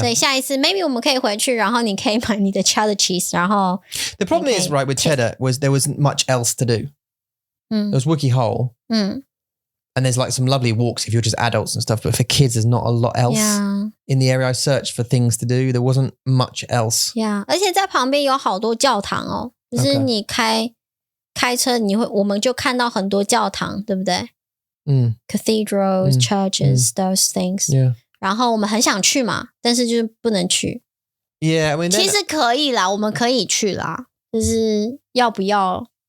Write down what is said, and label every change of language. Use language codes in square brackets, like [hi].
[zh] 所以下一次 [en] maybe [zh] 我们可以回去，然后你可以买你的 Cheddar cheese， 然后 [en] The problem is, right, with Cheddar was there wasn't much else to do. There was Wookey Hole. And there's like some lovely walks if you're just adults and stuff. But for kids, there's not a lot else in the area. I searched for things to do. There wasn't much else. [zh] Yeah， 而且在旁边有好多教堂哦，就是你开车，我们就看到很多教堂，对不对？ [en] Cathedrals, churches, those things. Yeah. [zh] 然后我们很想去嘛，但是就是不能去。 [en] Yeah, I mean, [zh] 其实可以啦，我们可以去啦，就是要不要？